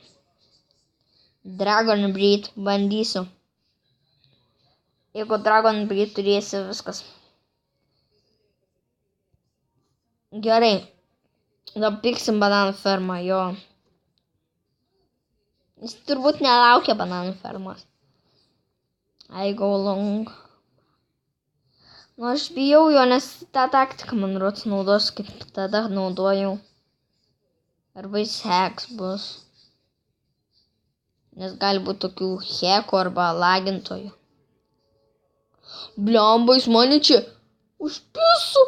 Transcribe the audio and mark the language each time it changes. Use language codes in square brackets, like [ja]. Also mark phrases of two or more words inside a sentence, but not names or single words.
[lt] Dragon Breed bandysiu. Jeigu Dragon Breed turėsiu, viskas. Gerai. Dabar pirksim bananų fermą, jo. Jis turbūt nelaukia bananų fermos. [en] I go long. [lt] Nu, aš bijau jo, nes tą taktiką, man rodos, naudos, kaip tada naudojau. Arba jis hacks bus. Nes gali būti tokių hekų arba lagintojų. Bliamba, jis mane čia užpiso.